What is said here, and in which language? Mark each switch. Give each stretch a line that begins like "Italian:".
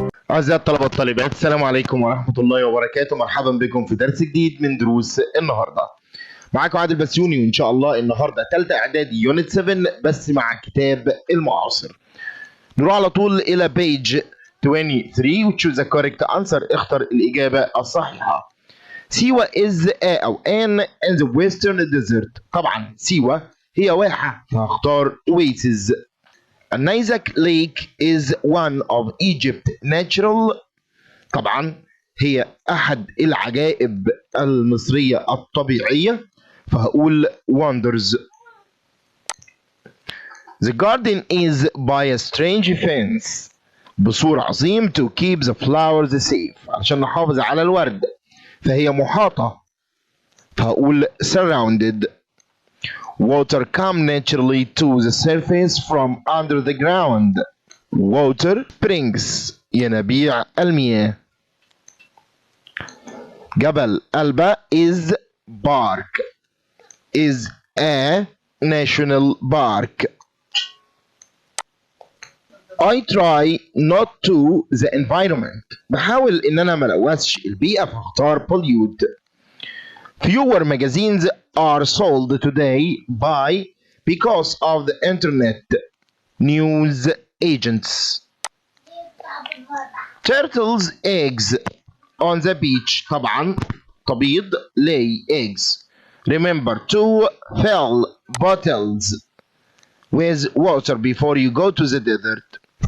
Arabic: أعزائي الطلبة والطالبات، السلام عليكم ورحمة الله وبركاته. مرحبا بكم في درس جديد من دروس النهارده. معاكم عادل بسيونى، وإن شاء الله النهارده ثالثة إعدادي يونت 7 بس مع كتاب المعاصر. نروح على طول إلى page 23
English: وتشوز the correct answer,
Arabic: اختر الإجابة الصحيحة.
English: سيوة is a أو an in the western desert.
Arabic: طبعا سيوة هي واحة، فهختار oasis.
English: النيزك lake is one of Egypt natural.
Arabic: طبعا هي أحد العجائب المصرية الطبيعية، فهقول wonders.
English: The garden is by a strange fence.
Arabic: بسور عظيم
English: to keep the flowers safe.
Arabic: عشان نحافظ على الورد، فهي محاطة، فهقول surrounded.
English: Water come naturally to the surface from under the ground. Water springs.
Arabic: ينابيع المياه.
English: جبل ألبا is park. is a national park. I try not to the environment.
Arabic: بحاول إن أنا ملوثش البيئة، فاختار pollute.
English: Fewer magazines are sold today because of the internet. News agents. Turtles eggs on the beach.
Arabic: طبعا تبيض
English: lay eggs. Remember to fill bottles with water before you go to the desert.